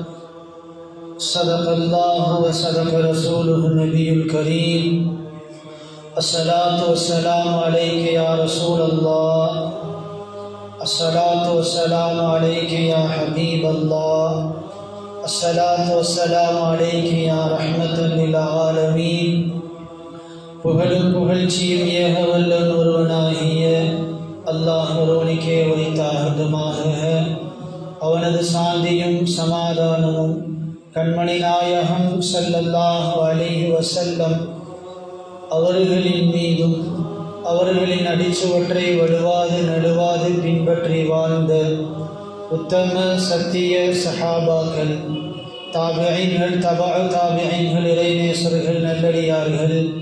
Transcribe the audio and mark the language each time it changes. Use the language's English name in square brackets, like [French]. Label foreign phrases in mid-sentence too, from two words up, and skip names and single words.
[Arabic] صدق الله وصدق رسوله النبي الكريم. الصلاة والسلام عليك يا رسول الله، الصلاة والسلام عليك يا حبيب الله، الصلاة والسلام عليك يا رحمة للعالمين. [Tamil] புகழும் புகழ்ச்சியும் ஏக வல்லன் ஒருவனாகிய அல்லாஹ் ஒருவனுக்கே உரித்தாகட்டுமாக. அவனது சாந்தியும் சமாதானமும் கண்மணி நாயகம் [Arabic] صلى الله عليه وسلم [Tamil] அவர்களின் மீதும் அவர்களின் அடிச்சுவற்றை வலுவாது நடுவாது பின்பற்றி வாழ்ந்த உத்தம சத்திய சஹாபாக்கள், தாபிஈன்கள், தபஅ தாபிஈன்கள், இறைநேசர்கள், நல்லடியார்கள்,